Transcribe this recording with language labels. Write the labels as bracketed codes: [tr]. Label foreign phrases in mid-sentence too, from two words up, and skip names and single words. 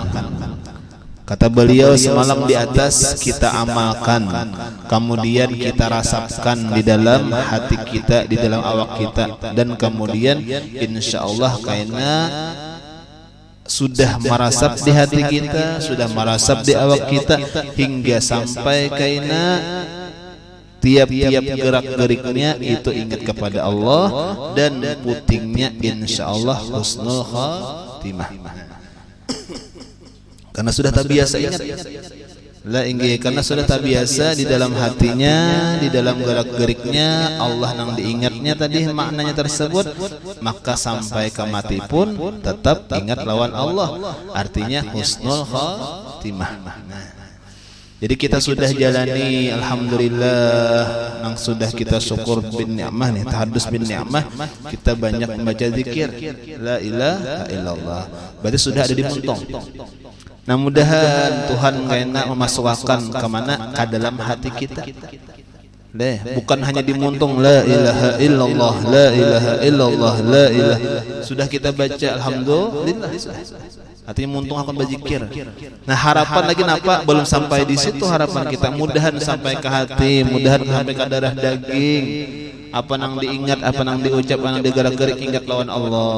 [bjn] Kata beliau semalam di atas, kita amalkan, kemudian kita rasakan di dalam hati kita, di dalam awak kita, dan kemudian insyaallah karena sudah merasap di hati kita, sudah merasap di awak kita, hingga sampai karena tiap-tiap gerak-geriknya itu ingat kepada Allah, dan putingnya insyaallah [ar] حسن الخاتمة. [bjn] Karena sudah tak biasa ingat La inggih karena sudah tak biasa di dalam hatinya, di dalam gerak-geriknya Allah nang diingatnya tadi maknanya tersebut, maka sampai ke mati pun tetap ingat lawan Allah. Artinya [ar] حسن الخاتمة. [bjn] Jadi kita sudah jalani alhamdulillah, nang sudah kita syukur [ar] بالنعمة [bjn] nih, [ar] التحدث بالنعمة, [bjn] kita banyak membaca zikir [ar] لا إله إلا الله. [bjn] Berarti sudah ada di muntung. Nah mudahan Tuhan kena memasukkan ke mana? Ke dalam hati kita. Bukan hanya di muntung [ar] لا إله إلا الله، لا إله إلا الله، لا إله. [bjn] Sudah kita baca alhamdulillah. Artinya muntung akan berzikir. Nah harapan lagi napa? Belum sampai di situ harapan kita. Mudahan sampai ke hati, mudahan sampai ke darah daging. Apa nang diingat, apa nang diucap, apa nang digerak-gerik ingat lawan Allah.